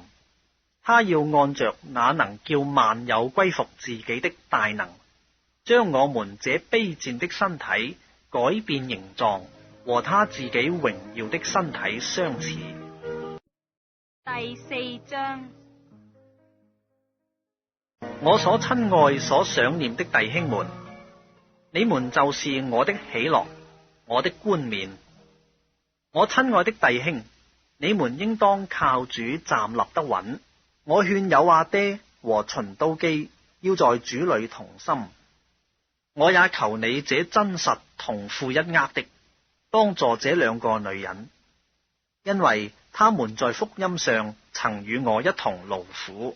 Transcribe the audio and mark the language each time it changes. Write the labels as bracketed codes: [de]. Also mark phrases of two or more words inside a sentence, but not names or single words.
[zh] 他要按着那能叫萬有歸服自己的大能，將我們這卑賤的身體改變形狀，和他自己榮耀的身體相似。第4章。我所親愛所想念的弟兄們，你們就是我的喜樂，我的冠冕。我親愛的弟兄，你們應當靠主站立得穩。我勸友阿爹和循都基要在主裏同心。我也求你這真實同負一軛的，幫助這2個女人，因為他們在福音上曾與我一同勞苦。